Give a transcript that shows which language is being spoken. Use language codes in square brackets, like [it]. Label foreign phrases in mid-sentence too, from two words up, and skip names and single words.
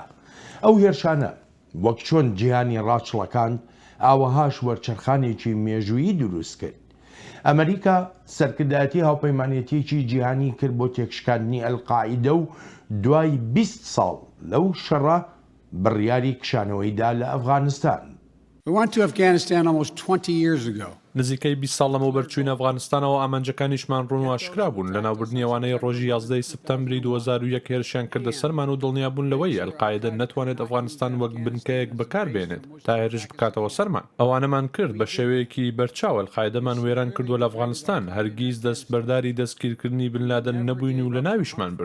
[ckb] ئەو هێرشانە وەک چۆن جیهانی ڕاچڵەکان ئاوەهاش وەرچەرخانێکی مێژوویی دروست کرد. ئەمریکا سەرکردایەتی هاوپەیمانێتیەکی جیهانی کرد بۆ تێکشکاندنی ئەلقاعیدە و دوای 20 ساڵ لەو شەڕە بڕیاری کشانەوەیدا لە ئەفغانستان. [en] We went to Afghanistan almost 20 years ago. [ckb] نزیکەی 20 ساڵ لەمەوبەر چووینە ئەفغانستانەوە ئامانجەکانیشمان ڕوون و ئاشکرا بوون لە ناوبردنی ئەوانەی ڕۆژی 11 سپتەمبری 2001 هێرشیان کردە سەرمان و دڵنیابوون لەوەی ئەلقاعیدە نەتوانێت ئەفغانستان وەک بنکەیەک بەکاربێنێت تا هێرش بکاتەوە سەرمان. ئەوانەمان کرد بە شێوەیەکی بەرچاو ئەلقاعیدەمان وێران کردووە لە ئەفغانستان، هەرگیز دەستبەرداری دەستگیرکردنی بن لادن نەبووین و لە ناویشمان برد.